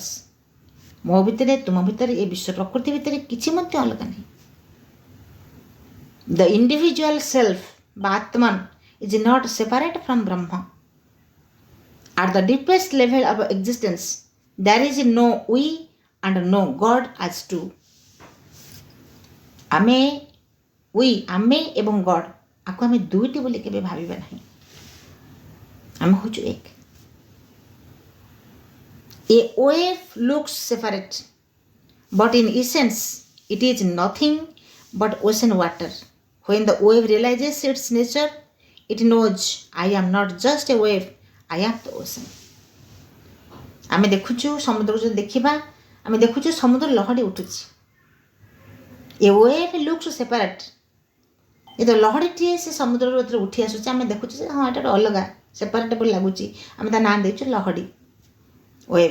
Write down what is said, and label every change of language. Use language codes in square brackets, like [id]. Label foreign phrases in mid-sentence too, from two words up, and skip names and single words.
[or] ମୋ ଭିତରେ, ତୁମ ଭିତରେ, ଏ ବିଶ୍ୱ ପ୍ରକୃତି ଭିତରେ କିଛି ମଧ୍ୟ ଅଲଗା ନାହିଁ। [en] The individual self [or] ବା ଆତ୍ମନ [en] is not separate from Brahma. At the deepest level of existence there is no we and no God as two। [or] ଆମେ ଆମେ ଏବଂ ଗଡ୍ ଆକୁ ଆମେ ଦୁଇଟି ବୋଲି କେବେ ଭାବିବା ନାହିଁ। ଆମେ ହେଉଛୁ ଏକ। [en] ଏ wave looks separate but in essence it is nothing but ocean water। When the wave realizes its nature it knows I am not just a wave, I am the ocean। [or] ଆମେ ଦେଖୁଛୁ ସମୁଦ୍ରକୁ ଯଦି ଦେଖିବା ଆମେ ଦେଖୁଛୁ ସମୁଦ୍ର ଲହଡ଼ି ଉଠୁଛି। [en] A wave looks separate. [or] ଏ ତ ଲହଡ଼ିଟିଏ ସେ ସମୁଦ୍ରରୁ ଏଥିରେ ଉଠି ଆସୁଛି, ଆମେ ଦେଖୁଛୁ ଯେ ହଁ ଏଇଟା ଗୋଟେ ଅଲଗା ସେପାରେଟ୍ ବୋଲି ଲାଗୁଛି, ଆମେ ତା ନାଁ ଦେଇଛୁ ଲହଡ଼ି, ୱେଭ୍।